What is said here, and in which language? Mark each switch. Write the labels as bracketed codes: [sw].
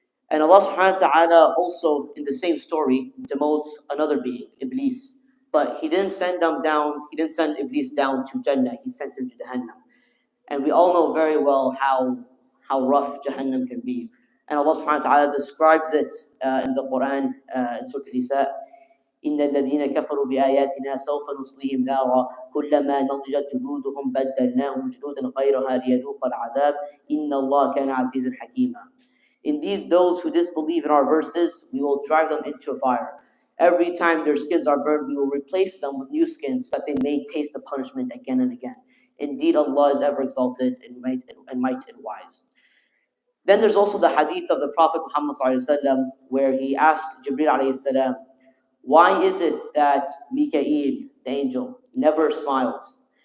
[en] And Allah subhanahu wa ta'ala also, in the same story, demotes another being, Iblis. But He didn't send Iblis down to Jannah, He sent him to Jahannam. And we all know very well how rough Jahannam can be. And Allah subhanahu wa ta'ala describes it in the Quran, in Surah Al-Nisa. [ar] إن الذين كفروا بآياتنا سوف نصليهم نارا كلما نضجت جلودهم بدلناهم جلودا غيرها ليذوقوا العذاب إن الله كان عزيزا حكيما. [en] Indeed, those who disbelieve in our verses, we will drive them into a fire. Every time their skins are burned, we will replace them with new skins so that they may taste the punishment again and again. Indeed, Allah is ever exalted in might and wise. Then there's also the hadith of the Prophet Muhammad ﷺ, where he asked Jibreel ﷺ, why is it that Mikael, the angel, never smiles?